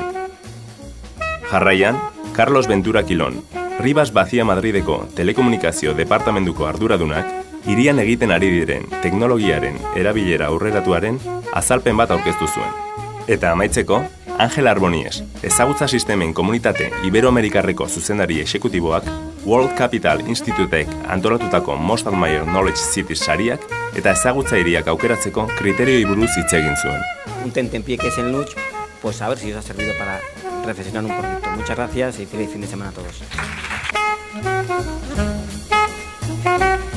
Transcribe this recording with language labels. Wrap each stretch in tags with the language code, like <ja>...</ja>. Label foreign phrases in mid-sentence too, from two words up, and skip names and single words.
<eu>Jarraian, Carlos Ventura Quilón, Rivas Vacía Madrideko telekomunikazio departamentuko arduradunak, hirian egiten ari diren teknologiaren erabilera aurreratuaren azalpen bat aurkeztu zuen. Eta amaitzeko, Angel Arbonies, ezagutza sistemen komunitate Iberoamerikarreko zuzendari exekutiboak, World Capital Institutek antolatutako Most Admired Knowledge Cities sariak eta ezagutza hiriak aukeratzeko kriterioi buruz hitz egin zuen.</eu> <es>Un tentempié que es el Luch, pues a ver si os ha servido para reflexionar un poquito. Muchas gracias y feliz fin de semana a todos.</es>